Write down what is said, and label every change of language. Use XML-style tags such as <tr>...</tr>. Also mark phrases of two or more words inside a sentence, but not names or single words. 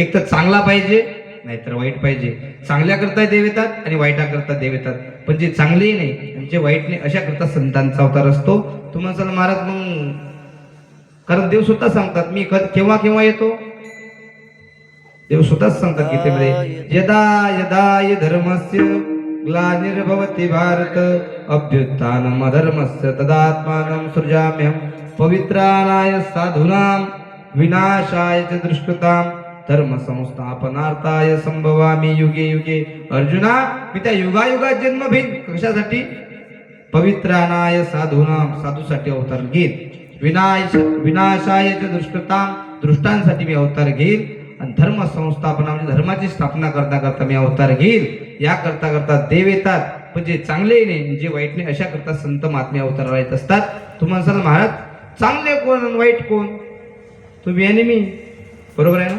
<mr>एक तर चांगला पाहिजे, नाहीतर वाईट पाहिजे. चांगल्याकरता देव येतात आणि वाईटाकरता देव येतात. पण जे चांगले नाही आणि जे वाईट नाही अशा करता संतांचा अवतार असतो. तुम्हाला चला महाराज मग, कारण देव स्वतः सांगतात मी केव्हा केव्हा येतो. देव स्वतःच सांगतात गीतेमध्ये,</mr> <sa>यदा यदा हि धर्मस्य ग्लानिर्भवति भारत अभ्युत्थानम् अधर्मस्य तदात्मानं सृजाम्यहं पवित्राणाय साधूनां विनाशाय च दुष्कृतां धर्म संस्थापनार्थाय संभवामि युगे युगे.</sa> <mr>अर्जुना, मी त्या युगायुगात जन्म घेईन. कशासाठी?</mr> <sa>पवित्राणाय साधूनां,</sa> <mr>साधूसाठी अवतार घेईन.</mr> <sa>विनाशाय च दुष्कृतां,</sa> <mr>दुष्टांसाठी मी अवतार घेईल. आणि धर्म संस्थापना म्हणजे धर्माची स्थापना करता करता मी अवतार घेईल. या करता करता देव येतात, पण जे चांगले नाही जे वाईट नाही अशा करता संत महात्मे अवतार येत असतात. तुम्हाला सांगा महाराज, चांगले कोण आणि वाईट कोण? तुम्ही आणि मी, बरोबर आहे ना?</mr>